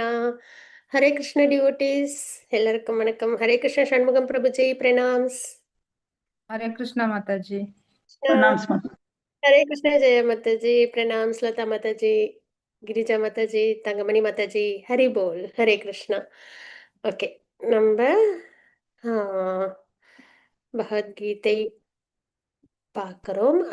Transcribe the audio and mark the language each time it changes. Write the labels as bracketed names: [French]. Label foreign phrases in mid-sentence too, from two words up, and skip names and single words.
[Tamil] ஹரே கிருஷ்ண டிவோட்டீஸ் எல்லாருக்கும் வணக்கம். ஹரே கிருஷ்ண சண்முகம் பிரபுஜி பிரணாம்ஸ். [Hindi] हरे कृष्णा माता जी। [Tamil] ஹரே கிருஷ்ண ஜெய மாதாஜி பிரணாம்ஸ். லதா மாதாஜி, கிரிஜா மாதாஜி, தங்கமணி மாதாஜி. ஹரி போல். ஹரே கிருஷ்ணா. ஓகே, நம்ம பகவத்கீதை பார்க்கிறோம்.